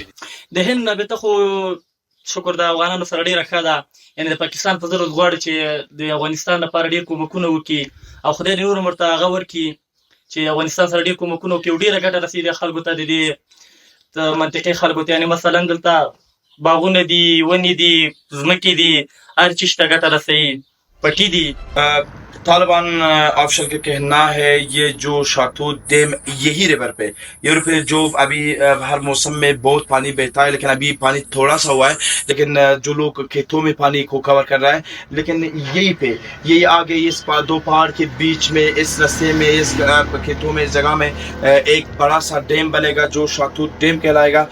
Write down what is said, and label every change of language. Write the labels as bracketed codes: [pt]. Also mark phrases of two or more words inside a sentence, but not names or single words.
[ps] د هند نه به خو شکر د افغانانو سره ډیره ښه ده، یعنی د پاکستان په ضرورت غواړي چې د افغانستان لپاره ډیر کومکونه وکړي او خدای دې نور مرته هغه ورکړي چې افغانستان سره ډیر کومکونه وکړي او ډیره ګټه رسېږي خلکو ته، د دې منطقي خلکو ته. یعنی مثلا دلته باغونه دي، ونې دي، ځمکې دي، هر چیز ته ګټه رسوي، پټي دي. [ur] طالبان آفشل کا کہنا ہے یہ جو شاتوت ڈیم یہی ریور پہ جو ابھی ہر موسم میں بہت پانی بہتا ہے، لیکن ابھی پانی تھوڑا سا ہوا ہے، لیکن جو لوگ کھیتوں میں پانی کو کور کر رہا ہے، لیکن یہی پہ یہی آگے اس دو پہاڑ کے بیچ میں اس رستے میں اس کھیتوں میں اس جگہ میں ایک بڑا سا ڈیم بنے گا جو شاتوت ڈیم کہلائے گا.